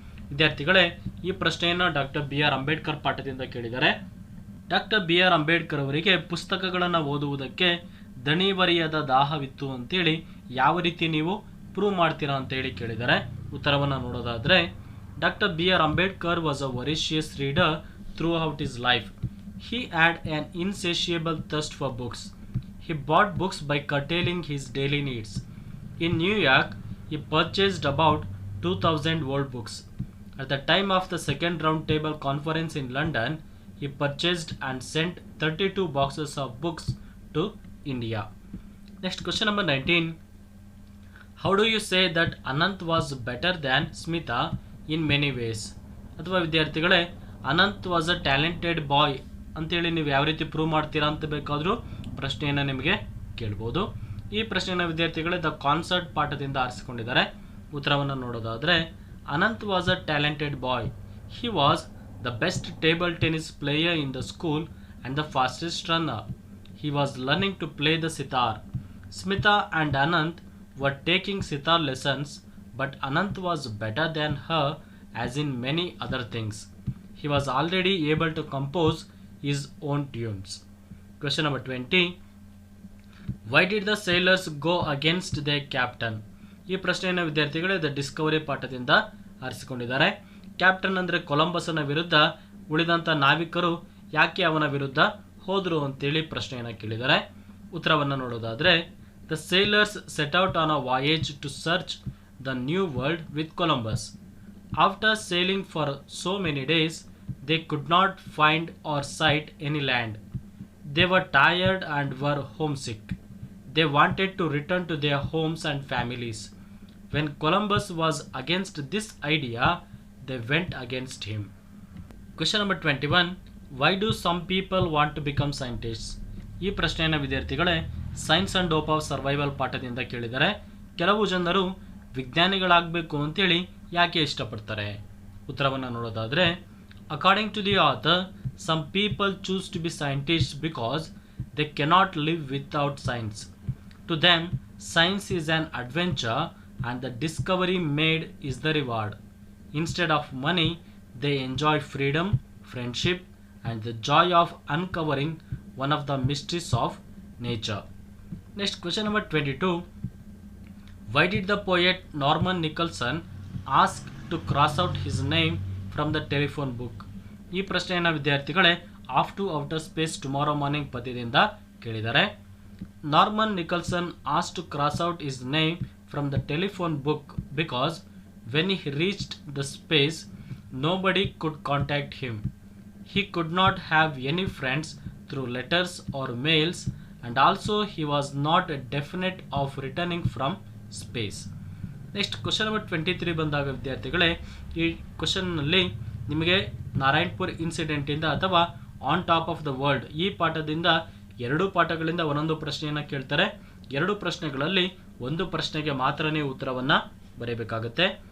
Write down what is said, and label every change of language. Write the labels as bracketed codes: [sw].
[kn] ವಿದ್ಯಾರ್ಥಿಗಳೇ ಈ ಪ್ರಶ್ನೆಯನ್ನು ಡಾಕ್ಟರ್ B.R. ಅಂಬೇಡ್ಕರ್ ಪಾಠದಿಂದ ಕೇಳಿದ್ದಾರೆ. Doctor B.R. ಅಂಬೇಡ್ಕರ್ ಅವರಿಗೆ ಪುಸ್ತಕಗಳನ್ನು ಓದುವುದಕ್ಕೆ ದಣಿವರಿಯದ ದಾಹವಿತ್ತು ಅಂತೇಳಿ ಯಾವ ರೀತಿ ನೀವು ಪ್ರೂವ್ ಮಾಡ್ತೀರಾ ಅಂತೇಳಿ ಕೇಳಿದ್ದಾರೆ. ಉತ್ತರವನ್ನು ನೋಡೋದಾದರೆ [en] Doctor B.R. Ambedkar was a voracious reader throughout his life. He had an insatiable thirst for books. He bought books by curtailing his daily needs. In New York, he purchased about 2,000 old books. At the time of the second roundtable conference in London, he purchased and sent 32 boxes of books to India. Next question number 19. How do you say that Anant was better than Smita in many ways? [kn] ಅಥವಾ ವಿದ್ಯಾರ್ಥಿಗಳೇ [en] Anant was a talented boy [kn] ಅಂತೇಳಿ ನೀವು ಯಾವ ರೀತಿ prove ಮಾಡ್ತೀರಾ ಅಂತ ಬೇಕಾದರೂ ಪ್ರಶ್ನೆಯನ್ನು ನಿಮಗೆ ಕೇಳ್ಬೋದು. ಈ ಪ್ರಶ್ನೆಯನ್ನು ವಿದ್ಯಾರ್ಥಿಗಳೇ ದ ಕಾನ್ಸರ್ಟ್ ಪಾಠದಿಂದ ಆರಿಸಿಕೊಂಡಿದ್ದಾರೆ. ಉತ್ತರವನ್ನು ನೋಡೋದಾದರೆ [en] Anant was a talented boy. He was the best table tennis player in the school and the fastest runner. He was learning to play the sitar. Smita and Anant were taking sitar lessons, but Anant was better than her as in many other things. He was already able to compose his own tunes. Question number 20. Why did the sailors go against their captain? [kn] ಈ ಪ್ರಶ್ನೆಯನ್ನು ವಿದ್ಯಾರ್ಥಿಗಳೇ the Discovery ಪಾಠದಿಂದ ಆರಿಸಿಕೊಂಡಿದ್ದಾರೆ. Captain ಅಂದರೆ ಕೊಲಂಬಸ್ನ ವಿರುದ್ಧ ಉಳಿದಂಥ ನಾವಿಕರು ಯಾಕೆ ಅವನ ವಿರುದ್ಧ ಹೋದರು ಅಂತೇಳಿ ಪ್ರಶ್ನೆಯನ್ನು ಕೇಳಿದ್ದಾರೆ. ಉತ್ತರವನ್ನು ನೋಡೋದಾದರೆ [en] The sailors set out on a voyage to search the New World with Columbus. After sailing for so many days, they could not find or sight any land. They were tired and were homesick. They wanted to return to their homes and families. When Columbus was against this idea, they went against him. Question number 21. Why do some people want to become scientists? [kn] ಈ ಪ್ರಶ್ನೆಯನ್ನು ವಿದ್ಯಾರ್ಥಿಗಳೇ science and hope of survival ಪಾಠದಿಂದ ಕೇಳಿದರೆ. ಕೆಲವು ಜನರು ವಿಜ್ಞಾನಿಗಳಾಗಬೇಕು ಅಂತೇಳಿ ಯಾಕೆ ಇಷ್ಟಪಡ್ತಾರೆ? ಉತ್ತರವನ್ನು ನೋಡೋದಾದರೆ, [en] According to the author, some people choose to be scientist because they cannot live without science. To them science is an adventure and the discovery made is the reward. Instead of money, they enjoy freedom, friendship, and the joy of uncovering one of the mysteries of nature. Next, question number 22. Why did the poet Norman Nicholson ask to cross out his name from the telephone book? [kn] ಈ ಪ್ರಶ್ನೆಯನ್ನು ವಿದ್ಯಾರ್ಥಿಗಳೇ of to outer space tomorrow morning ಪದ್ಯದಿಂದ ಕೇಳಿದ್ದಾರೆ. [en] Norman Nicholson asked to cross out his name from the telephone book because when he reached the space, nobody could contact him. He could not have any friends through letters or mails, and also he was not definite of returning from space. Next, question number 23 [kn] ಬಂದಾಗ ವಿದ್ಯಾರ್ಥಿಗಳೇ, ಈ ಕ್ವಶನ್ನಲ್ಲಿ ನಿಮಗೆ ನಾರಾಯಣಪುರ್ ಇನ್ಸಿಡೆಂಟಿಂದ ಅಥವಾ on top of the world ಈ ಪಾಠದಿಂದ ಎರಡು ಪಾಠಗಳಿಂದ ಒಂದೊಂದು ಪ್ರಶ್ನೆಯನ್ನು ಕೇಳ್ತಾರೆ. ಎರಡು ಪ್ರಶ್ನೆಗಳಲ್ಲಿ ಒಂದು ಪ್ರಶ್ನೆಗೆ ಮಾತ್ರ ನೀವು ಉತ್ತರವನ್ನು ಬರೀಬೇಕಾಗುತ್ತೆ.